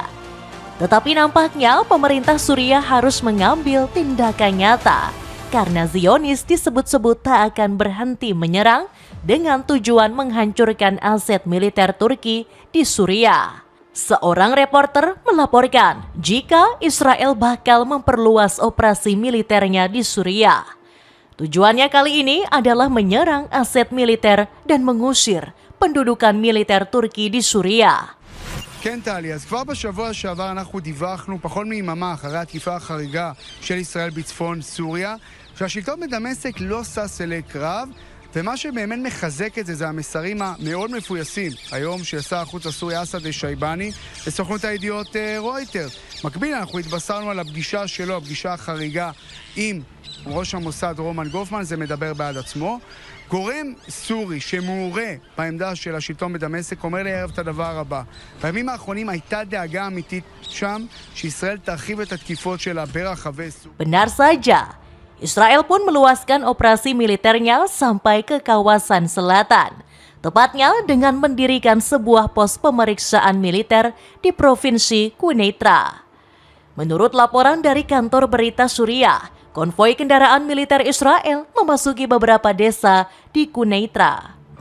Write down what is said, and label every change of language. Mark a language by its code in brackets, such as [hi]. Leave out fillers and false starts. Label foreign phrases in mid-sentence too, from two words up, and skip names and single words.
[id] Tetapi nampaknya pemerintah Suriah harus mengambil tindakan nyata karena Zionis disebut-sebut tak akan berhenti menyerang dengan tujuan menghancurkan aset militer Turki di Suriah. Seorang reporter melaporkan jika Israel bakal memperluas operasi militernya di Suriah. Tujuannya kali ini adalah menyerang aset militer dan mengusir pendudukan militer Turki di Suriah. [he] כן טלי, אז כבר בשבוע שעבר אנחנו דיווחנו פחות מיממה אחרי התקיפה החריגה של ישראל בצפון סוריה שהשלטון בדמשק לא שש אלי קרב ומה שבאמת מחזק את זה המסרים המאוד מפויסים היום של שר החוץ הסורי אסד אל-שייבני לסוכנות הידיעות רויטרס. מקביל אנחנו התבשרנו על הפגישה שלו, הפגישה החריגה עם ראש המוסד רומן גופמן, זה מדבר בעד עצמו. גורם סורי שמעורה בעמדה של השלטון בדמשק אומר לערב את הדבר הבא: בימים האחרונים הייתה דאגה אמיתית שם שישראל תרחיב את התקיפות שלה ברחבי סוריה. [id] Benar saja, Israel pun meluaskan operasi militernya sampai ke kawasan selatan, tepatnya dengan mendirikan sebuah pos pemeriksaan militer di provinsi Quneitra. Menurut laporan dari kantor berita Suriah, konvoi kendaraan militer Israel memasuki beberapa desa di Quneitra.